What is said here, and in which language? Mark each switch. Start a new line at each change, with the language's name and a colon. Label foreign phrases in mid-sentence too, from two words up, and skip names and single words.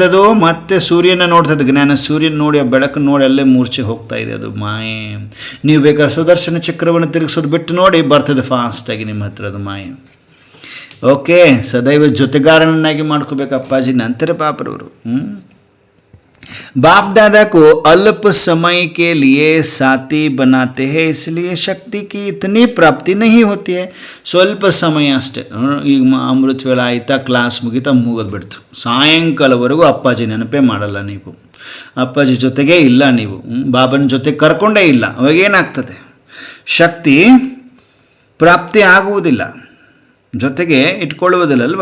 Kannada: ಅದು ಮತ್ತೆ ಸೂರ್ಯನ ನೋಡ್ತದೆ, ಜ್ಞಾನ ಸೂರ್ಯನ ನೋಡಿ, ಆ ಬೆಳಕು ನೋಡಿ ಅಲ್ಲೇ ಮೂರ್ಛೆ ಹೋಗ್ತಾ ಇದೆ. ಅದು ಮಾಯೆ. ನೀವು ಬೇಕಾದ್ರೆ ಸುದರ್ಶನ ಚಕ್ರವನ್ನು ತಿರುಗಿಸೋದು ಬಿಟ್ಟು ನೋಡಿ, ಬರ್ತದೆ ಫಾಸ್ಟಾಗಿ ನಿಮ್ಮ ಹತ್ರ ಅದು ಮಾಯೆ. ಓಕೆ, ಸದೈವ ಜೊತೆಗಾರನನ್ನಾಗಿ ಮಾಡ್ಕೋಬೇಕು ಅಪ್ಪಾಜಿನ ಅಂತಾರೆ ಬಾಬ್ರವರು.
Hindi: बाप दादा को अल्प समय के लिए साथी बनाते हैं, इसलिए शक्ति की इतनी प्राप्ति नहीं होती है.
Kannada: ಸ್ವಲ್ಪ ಸಮಯ ಅಷ್ಟೇ. ಈಗ ಅಮೃತ ವೇಳೆ ಆಯಿತಾ, ಕ್ಲಾಸ್ ಮುಗಿತಾ, ಮುಗಿದ್ಬಿಡ್ತು. ಸಾಯಂಕಾಲವರೆಗೂ ಅಪ್ಪಾಜಿ ನೆನಪೇ ಮಾಡಲ್ಲ ನೀವು. ಅಪ್ಪಾಜಿ ಜೊತೆಗೇ ಇಲ್ಲ ನೀವು. ಬಾಬನ ಜೊತೆ ಕರ್ಕೊಂಡೇ ಇಲ್ಲ. ಅವಾಗೇನಾಗ್ತದೆ? ಶಕ್ತಿ ಪ್ರಾಪ್ತಿ ಆಗುವುದಿಲ್ಲ, ಜೊತೆಗೆ ಇಟ್ಕೊಳ್ಳುವುದಿಲ್ಲಲ್ವ?